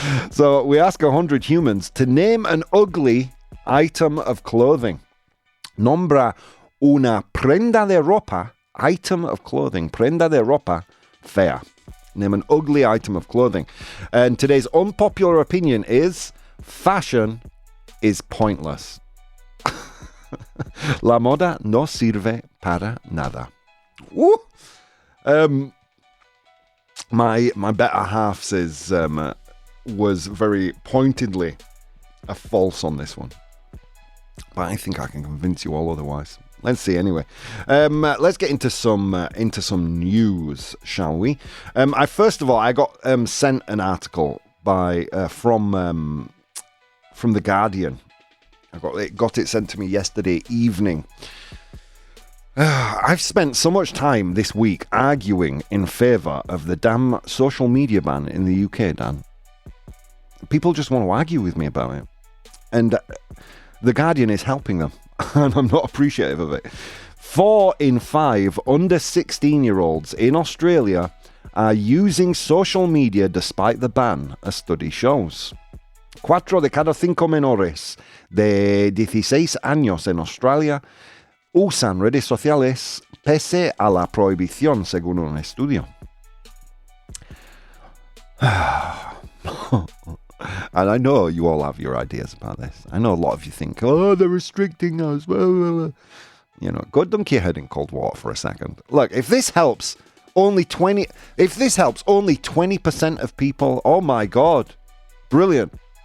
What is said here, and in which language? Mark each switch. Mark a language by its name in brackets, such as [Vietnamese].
[English] So we ask 100 humans to name an ugly item of clothing. [Spanish] Nombra una prenda de ropa, [English] item of clothing. [Spanish] Prenda de ropa, fea. Name an ugly item of clothing. [English] And today's unpopular opinion is fashion is pointless. [Spanish] La moda no sirve para nada. Woo! [English] My better half says was very pointedly a false on this one, but I think I can convince you all otherwise. Let's see. Anyway, let's get into some news, shall we? I got sent an article from the Guardian. I got it sent to me yesterday evening. I've spent so much time this week arguing in favour of the damn social media ban in the UK, Dan. People just want to argue with me about it. And the Guardian is helping them. And I'm not appreciative of it. 4 in 5 under 16-year-olds in Australia are using social media despite the ban, a study shows. [Spanish] 4 de cada 5 menores de 16 años en Australia usan redes sociales pese a la prohibición, según un estudio. [English] And I know you all have your ideas about this. I know a lot of you think, oh, they're restricting us. You know, go dunk your head in cold water for a second. Look, if this helps only 20% of people, oh my God, brilliant.